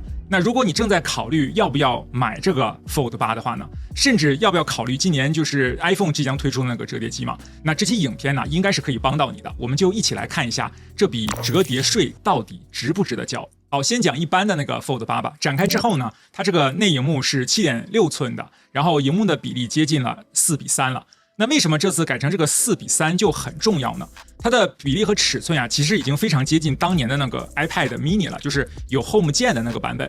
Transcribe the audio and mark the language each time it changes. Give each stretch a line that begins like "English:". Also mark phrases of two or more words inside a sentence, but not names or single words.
Chinese: 那如果你正在考慮要不要買這個 Fold 8的話呢，甚至要不要考慮今年就是 iPhone 即将推出的那個折疊機嘛，那這期影片呢應該是可以幫到你的，我們就一起來看一下這筆折疊稅到底值不值得交。好，先講一般的那個 Fold 8 吧。展開之後呢，它這個內螢幕是7.6寸的，然後螢幕的比例接近了4:3了。那為什麼這次改成這個4:3就很重要呢？它的比例和尺寸啊，其實已經非常接近當年的那個 iPad mini 了，就是有 Home 鍵的那個版本。